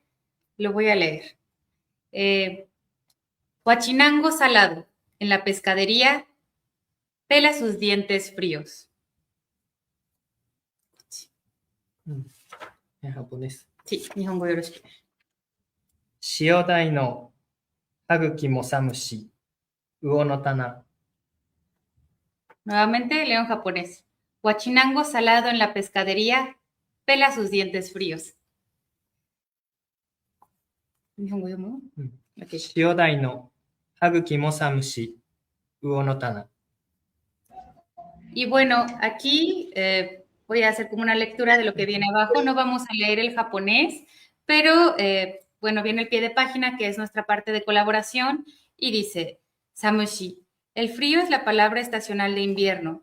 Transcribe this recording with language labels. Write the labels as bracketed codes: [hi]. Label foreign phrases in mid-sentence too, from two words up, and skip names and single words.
[es] Lo voy a leer. Huachinango salado. En la pescadería, pela sus dientes fríos. En japonés. Sí, [ja] 日本語よろしく. 塩大の歯茎も寒し、魚の棚。 [es] Nuevamente, leo en japonés. Huachinango salado en la pescadería pela sus dientes fríos. [ja] ¿日本語読む? うん [es] Ok. [ja] 塩鯛の歯茎も寒し、魚の棚。 [es] Y bueno, aquí voy a hacer como una lectura de lo que viene abajo. No vamos a leer el japonés, pero bueno, viene el pie de página, que es nuestra parte de colaboración, y dice, Samushi, el frío es la palabra estacional de invierno.